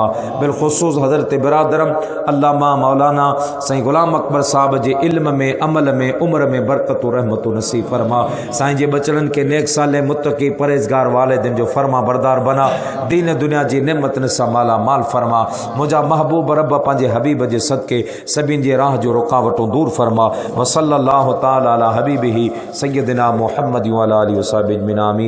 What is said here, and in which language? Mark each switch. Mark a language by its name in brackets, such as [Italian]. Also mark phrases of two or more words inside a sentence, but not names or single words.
[Sindhi] बिलख़ुसूस हज़रत बिरादरम अल्लामा मौलाना साईं ग़ुलाम अकबर साहब जे इल्म में अमल में उम्र में बरकतूं रहमतूं नसीब फरमा। साईं जे बचड़नि खे नेक साले मुत्तक़ी परहेज़गार वालिदिन जो फरमा बरदार बना, दीन दुनिया जी नेमतनि सां माला माल फरमा। मुंहिंजा महबूब रब पंहिंजे हबीब जे सदके सभिनि जे राह जो रुकावटूं दूर फरमा। [Arabic] وصلى الله تعالى على حبيبه سيدنا محمد وعلى آله وصحبه أجمعين آمين.